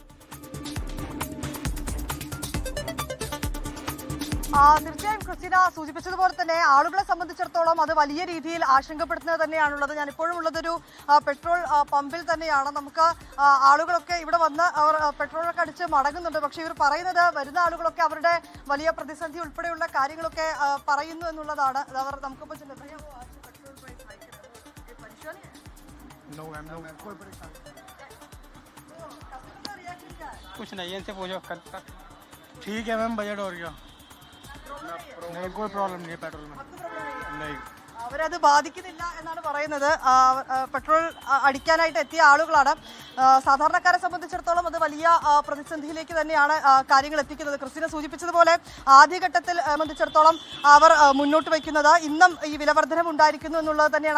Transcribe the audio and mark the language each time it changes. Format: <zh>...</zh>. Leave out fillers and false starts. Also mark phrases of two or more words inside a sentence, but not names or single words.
<ml>തീർച്ചയായും ക്രിസ്റ്റീന സൂചിപ്പിച്ചതുപോലെ തന്നെ ആളുകളെ സംബന്ധിച്ചിടത്തോളം അത് വലിയ രീതിയിൽ ആശങ്കപ്പെടുത്തുന്നത് തന്നെയാണുള്ളത്. ഞാൻ ഇപ്പോഴും ഉള്ളതൊരു പെട്രോൾ പമ്പിൽ തന്നെയാണ്. നമുക്ക് ആളുകളൊക്കെ ഇവിടെ വന്ന് അവർ പെട്രോളൊക്കെ അടിച്ച് മടങ്ങുന്നുണ്ട്. പക്ഷേ ഇവർ പറയുന്നത് വരുന്ന ആളുകളൊക്കെ അവരുടെ വലിയ പ്രതിസന്ധി ഉൾപ്പെടെയുള്ള കാര്യങ്ങളൊക്കെ പറയുന്നു എന്നുള്ളതാണ്. അവർ നമുക്കിപ്പോൾ</ml> <hi>कुछ नहीं इनसे पूछो ठीक है मैम बजट और क्या नहीं कोई प्रॉब्लम नहीं है पेट्रोल में नहीं</hi> <ml>അവരത് ബാധിക്കുന്നില്ല എന്നാണ് പറയുന്നത്. പെട്രോൾ അടിക്കാനായിട്ട് എത്തിയ ആളുകളാണ്. സാധാരണക്കാരെ സംബന്ധിച്ചിടത്തോളം അത് വലിയ പ്രതിസന്ധിയിലേക്ക് തന്നെയാണ് കാര്യങ്ങൾ എത്തിക്കുന്നത്. ക്രിസ്റ്റീന സൂചിപ്പിച്ചതുപോലെ ആദ്യഘട്ടത്തിൽ സംബന്ധിച്ചിടത്തോളം അവർ മുന്നോട്ട് വയ്ക്കുന്നത് ഇന്നും ഈ വിലവർധനം ഉണ്ടായിരിക്കുന്നു എന്നുള്ളത് തന്നെയാണ്.</ml>